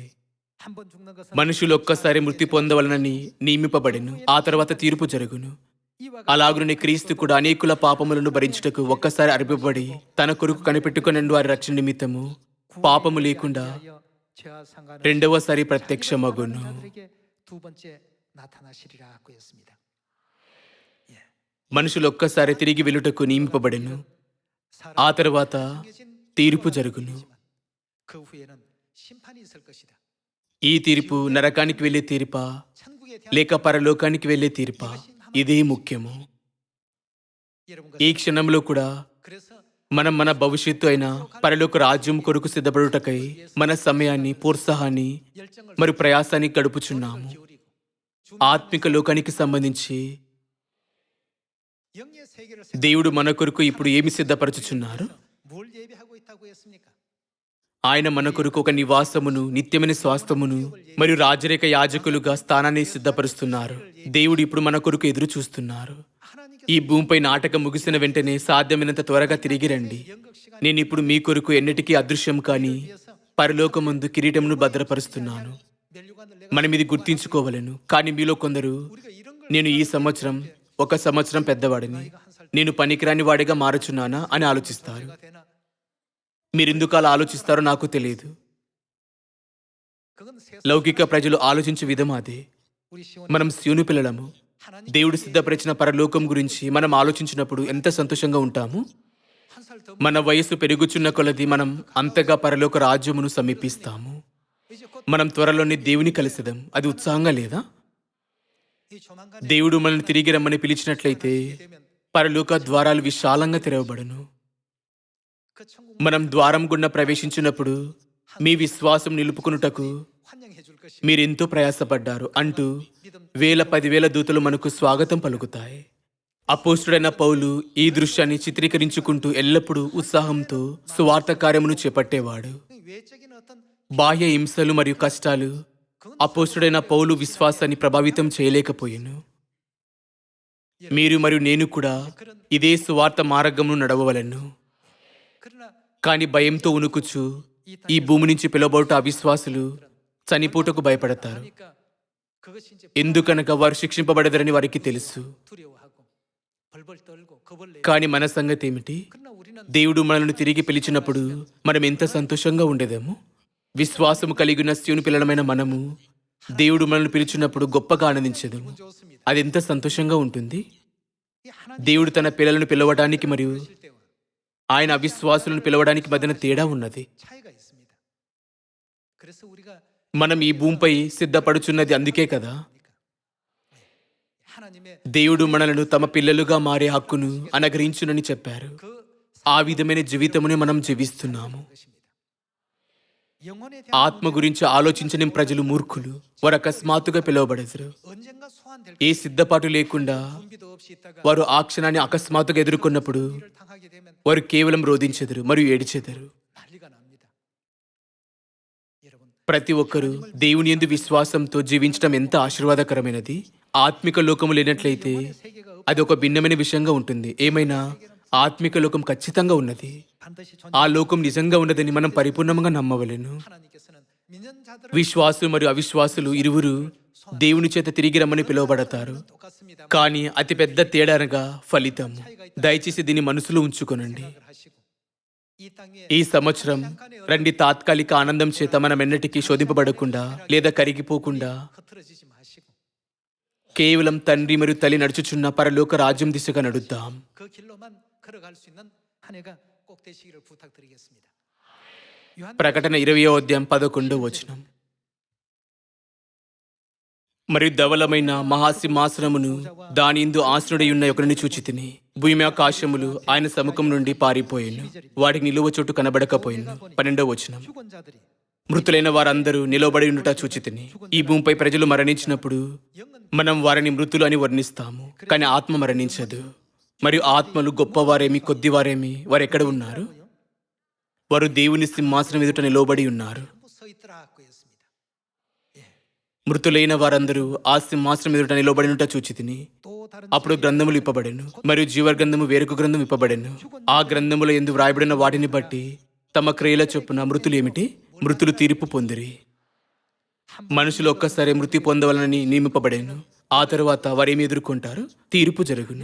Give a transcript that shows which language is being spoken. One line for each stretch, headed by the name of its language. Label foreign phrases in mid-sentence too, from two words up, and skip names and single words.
Korean: 한번 죽는 것은
Telugu: మనుషులు ఒక్కసారి మృతి పొందవలనని నియమింపబడెను, ఆ తర్వాత తీర్పు జరుగును.
Korean: 이와
Telugu: అలాగునే క్రీస్తు కూడా అనేకుల పాపములను భరించుటకు ఒక్కసారి అర్పబడి తన కొరకు కనిపెట్టుకుని వారి రక్షణ నిమిత్తము పాపము లేకుండా
Korean: 하여 죄와 상관없이
Telugu: రెండవసారి ప్రత్యక్షమగును.
Korean: 자들에게 두 번째 나타나시리라고 했습니다.
Telugu: మనుషులు ఒక్కసారి తిరిగి వెళ్ళుటకు నియమింపబడెను, ఆ తర్వాత తీర్పు జరుగును.
Korean: 그 후에는 심판이 있을 것이다.
Telugu: ఈ తీర్పు నరకానికి వెళ్ళే తీర్పా
Korean: 천국에 대한
Telugu: లేక పరలోకానికి వెళ్ళే తీర్పా, ఇదే ముఖ్యము.
Korean: 여러분과
Telugu: ఈ క్షణంలో కూడా
Korean: 그래서
Telugu: మనం మన భవిష్యత్తు అయిన పరలోక రాజ్యం కొరకు సిద్ధపడుటకై మన సమయాన్ని, ప్రోత్సాహాన్ని
Korean: 열정을
Telugu: మరియు ప్రయాసాన్ని గడుపుచున్నాము.
Korean: 기울이고
Telugu: ఆత్మిక లోకానికి సంబంధించి
Korean: 영의 세계를
Telugu: దేవుడు మన కొరకు ఇప్పుడు ఏమి సిద్ధపరచుచున్నారు?
Korean: 뭘 예비하고 있다고 했습니까?
Telugu: ఆయన మన కొరకు ఒక నివాసమును, నిత్యమైన స్వాస్థమును మరియు రాజరేఖ యాజకులుగా స్థానాన్ని సిద్ధపరుస్తున్నారు. దేవుడు ఇప్పుడు మన కొరకు ఎదురు చూస్తున్నారు.
Korean: 하나님께서
Telugu: ఈ భూమిపై నాటకం ముగిసిన వెంటనే సాధ్యమైనంత త్వరగా తిరిగి రండి. నేను ఇప్పుడు మీ కొరకు ఎన్నటికీ అదృశ్యం కాని పరలోకమందు కిరీటమును భద్రపరుస్తున్నాను.
Korean: 멸류관을 내가
Telugu: మనం ఇది గుర్తించుకోవలెను. కానీ మీలో కొందరు
Korean: 우리가 이런 걸
Telugu: నేను ఈ సంవత్సరం 1 సంవత్సరం పెద్దవాడిని, నేను పనికిరాని వాడిగా మారుచున్నానా అని ఆలోచిస్తారు.
Korean: 내가 되나?
Telugu: మీరెందుకు అలా ఆలోచిస్తారో నాకు తెలియదు.
Korean: 그건 세상
Telugu: లౌకిక ప్రజలు ఆలోచించే విధం అదే.
Korean: 우리 시온
Telugu: మనం సియోను పిల్లలము.
Korean: 하나님
Telugu: దేవుడు సిద్ధపరిచిన పరలోకం గురించి మనం ఆలోచించినప్పుడు ఎంత సంతోషంగా ఉంటాము.
Korean: 한살 더
Telugu: మన వయస్సు పెరుగుచున్న కొలది మనం అంతగా పరలోక రాజ్యమును సమీపిస్తాము.
Korean: 이제 곧
Telugu: మనం త్వరలోనే దేవుని కలిసిదాం. అది ఉత్సాహంగా లేదా?
Korean: 이 조만간
Telugu: దేవుడు మనల్ని తిరిగి రమ్మని పిలిచినట్లయితే
Korean: 되면
Telugu: పరలోక ద్వారాలు విశాలంగా తెరవబడును.
Korean: 그 천국
Telugu: మనం ద్వారం గుండా ప్రవేశించినప్పుడు మీ విశ్వాసం నిలుపుకొనుటకు
Korean: 환영해 줄 것이
Telugu: మీరెంతో ప్రయాసపడ్డారు అంటూ వేల పదివేల దూతలు మనకు స్వాగతం పలుకుతాయి. అపోస్తుడైన పౌలు ఈ దృశ్యాన్ని చిత్రీకరించుకుంటూ ఎల్లప్పుడూ ఉత్సాహంతో సువార్త కార్యమును చేపట్టేవాడు.
Korean: 외적인 어떤
Telugu: బాహ్య హింసలు మరియు కష్టాలు అపోస్తుడైన పౌలు విశ్వాసాన్ని ప్రభావితం చేయలేకపోయాను. మీరు మరియు నేను కూడా ఇదే సువార్త మార్గమును నడవవలెను.
Korean: 그러나
Telugu: కాని భయంతో ఉనుకుచు ఈ భూమి నుంచి పిలువబడుట అవిశ్వాసులు చనిపోటకు భయపడతారు.
Korean: 그러니까 그것이 이제
Telugu: ఎందుకనగా వారు శిక్షింపబడదరని వారికి తెలుసు.
Korean: 두려워하고 벌벌 떨고 겁을 내고
Telugu: కాని మన సంగతి ఏమిటి?
Korean: 그러나 우리는
Telugu: దేవుడు మనల్ని తిరిగి పిలిచినప్పుడు మనం ఎంత సంతోషంగా ఉండేదేమో. విశ్వాసము కలిగిన శివుని పిల్లలమైన మనము దేవుడు మనల్ని పిలిచినప్పుడు గొప్పగా ఆనందించేదేమో.
Korean: 좋습니다.
Telugu: అది ఎంత సంతోషంగా ఉంటుంది.
Korean: 이 하나님
Telugu: దేవుడు తన పిల్లలను పిలవడానికి మరియు
Korean: 실 때와
Telugu: ఆయన అవిశ్వాసులను పిలవడానికి మధ్యన తేడా ఉన్నది.
Korean: 차이가 있습니다. 그래서 우리가
Telugu: మనం ఈ భూమిపై సిద్ధపడుచున్నది అందుకే కదా.
Korean: 하나님의
Telugu: దేవుడు మనలను తమ పిల్లలుగా మారే హక్కును అనుగ్రహించునని చెప్పారు.
Korean: 그
Telugu: ఆ విధమైన జీవితమునే మనం జీవిస్తున్నాము.
Korean: 것입니다. 영혼에 대한
Telugu: ఆత్మ గురించి ఆలోచించని ప్రజలు మూర్ఖులు. వారు అకస్మాత్తుగా పిలువబడతారు.
Korean: 언젠가 소환될
Telugu: ఏ సిద్ధపాటు లేకుండా
Korean: 준비도 없이 있다가
Telugu: వారు ఆ క్షణాన్ని అకస్మాత్తుగా ఎదుర్కొన్నప్పుడు
Korean: 일을 당하게 되면
Telugu: వారు కేవలం రోధించెదరు మరియు ఏడిచెదరు.
Korean: 난리가 납니다. 여러분
Telugu: ప్రతి ఒక్కరూ దేవుని యందు విశ్వాసంతో జీవించడం ఎంత ఆశీర్వాదకరమైనది. ఆత్మిక లోకము లేనట్లయితే
Korean: 세계가
Telugu: అది ఒక భిన్నమైన విషయంగా ఉంటుంది. ఏమైనా ఆత్మిక లోకం ఖచ్చితంగా ఉన్నది.
Korean: 반드시
Telugu: ఆ లోకం నిజంగా ఉన్నదని మనం పరిపూర్ణంగా నమ్మవలెను.
Korean: 하나님께서는 믿는
Telugu: విశ్వాసులు మరియు అవిశ్వాసులు ఇరువురు దేవుని చేత తిరిగి రమ్మని పిలువబడతారు.
Korean: 똑같습니다.
Telugu: కానీ అతిపెద్ద తేడా అనగా ఫలితం. దయచేసి దీన్ని మనసులో ఉంచుకొనండి.
Korean: 생각을 하시고 이 땅에
Telugu: ఈ సంవత్సరం రండి తాత్కాలిక ఆనందం చేత మనం ఎన్నటికీ శోధింపబడకుండా లేదా కరిగిపోకుండా
Korean: 흐트러지지 마시고
Telugu: కేవలం తండ్రి మరియు తల్లి నడుచుచున్న పరలోక రాజ్యం దిశగా నడుద్దాం.
Korean: 그 길로만 걸어갈 수 있는 한 해가 꼭 되시기를 부탁드리겠습니다. 요한
Telugu: ప్రకటన 20వ అధ్యాయం 11వ వచనం. మరియు ధవలమైన మహాసింహాసనమును దాని యందు ఆసనుడై ఉన్న ఒకరిని చూచితిని. భూమి ఆకాశములు ఆయన సముఖం నుండి పారిపోయాను. వాటికి నిలువ చోటు కనబడకపోయాను. 12వ వచనం.
Korean: 죽은 자들이
Telugu: మృతులైన వారందరూ నిలబడి ఉండుట చూచితిని. ఈ భూమిపై ప్రజలు మరణించినప్పుడు మనం వారిని మృతులు అని వర్ణిస్తాము, కానీ ఆత్మ మరణించదు. మరియు ఆత్మలు గొప్పవారేమి కొద్దివారేమి వారు ఎక్కడ ఉన్నారు? వారు దేవుని సింహాసనం ఎదుట నిలబడి ఉన్నారు.
Korean: 전부 서 있더라고 했습니다.
Telugu: మృతులైన వారందరూ ఆ సింహాసనం ఎదుట నిలబడినుట చూచితిని.
Korean: 또 다른
Telugu: అప్పుడు గ్రంథములు ఇప్పబడెను మరియు జీవగ్రంథము వేరొక గ్రంథం ఇప్పబడెను. ఆ గ్రంథముల యందు వ్రాయబడిన వాటిని బట్టి తమ క్రియల చొప్పున మృతులు ఏమిటి? మృతులు తీర్పు పొందిరి. మనుషులు ఒక్కసారి మృతి పొందవలనని నియమింపబడేను. ఆ తరువాత వారేమి ఎదుర్కొంటారు? తీర్పు జరుగును.